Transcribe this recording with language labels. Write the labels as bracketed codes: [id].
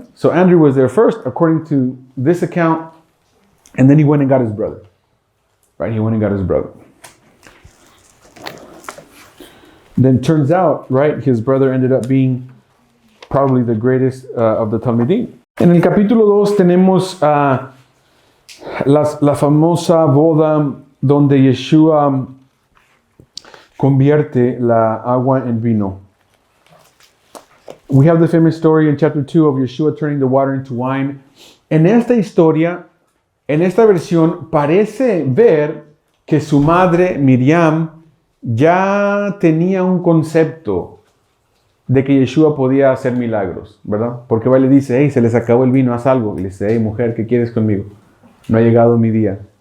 [en] So Andrew was there first, according to this account. And then he went and got his brother. Right? He went and got his brother. Then turns out, right, his brother ended up being probably the greatest of the Talmidim. [es] En el capítulo 2 tenemos la famosa boda donde Yeshua convierte la agua en vino. [en] We have the famous story in chapter 2 of Yeshua turning the water into wine. [es] En esta historia, en esta versión, parece ver que su madre, Miriam, ya tenía un concepto de que Yeshua podía hacer milagros, ¿verdad? Porque va y le dice, hey, se les acabó el vino, haz algo. Y le dice, hey, mujer, ¿qué quieres conmigo? No ha llegado mi día.